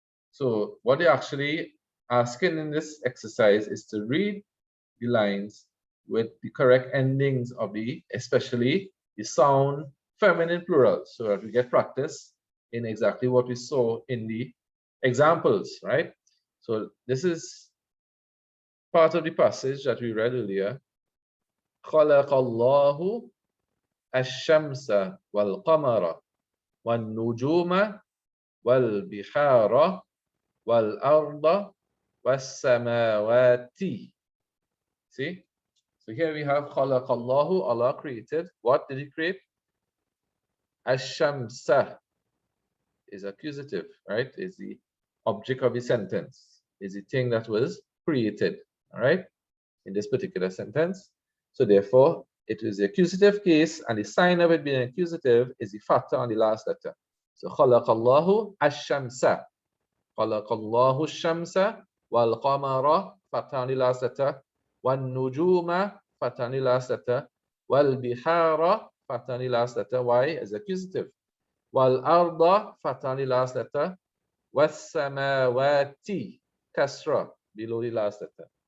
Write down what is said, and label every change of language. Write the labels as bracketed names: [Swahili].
[English] So what they're actually asking in this exercise is to read the lines with the correct endings of the, especially the sound feminine plural, so that we get practice in exactly what we saw in the examples, right? So this is part of the passage that we read earlier. [Arabic] خلق الله الشمس والقمر والنجوم والبحار والأرض والسماوات. [English] See? So here we have [Arabic] خلق الله, [English] Allah created. What did He create? الشمس is accusative, right? Is the object of the sentence. Is the thing that was created, all right? In this particular sentence. So therefore, it is the accusative case, and the sign of it being accusative is the fatha on the last letter. So [Arabic] خلق الله الشمس. خلق الله الشمس والقمر, [English] fatha on the last letter. [Arabic] والنجوم, [English] fatha on the last letter. والبحار, fatha on the last letter. Why? As accusative. [Arabic] والأرض, [English] fatha on the last letter. [Arabic] والسماوات, [English] kasra, below the last letter.